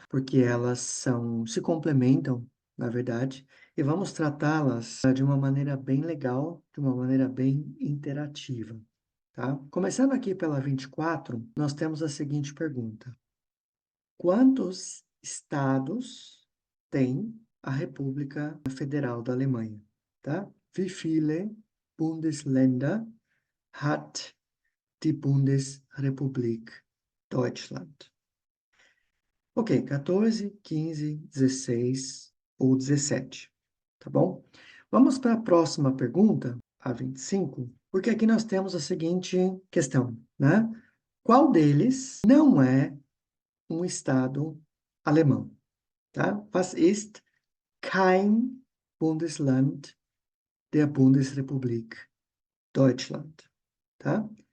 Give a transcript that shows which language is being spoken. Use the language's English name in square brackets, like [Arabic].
[Portuguese] Porque elas se complementam, na verdade, e vamos tratá-las de uma maneira bem legal, de uma maneira bem interativa, tá? Começando aqui pela 24, nós temos a seguinte pergunta: quantos estados tem a República Federal da Alemanha, tá? [German] Wie viele Bundesländer hat die Bundesrepublik Deutschland? [Portuguese] Ok, 14, 15, 16 ou 17, tá bom? Vamos para a próxima pergunta, a 25, porque aqui nós temos a seguinte questão, né? Qual deles não é um estado alemão, tá? [German] Was ist kein Bundesland der Bundesrepublik Deutschland, tá?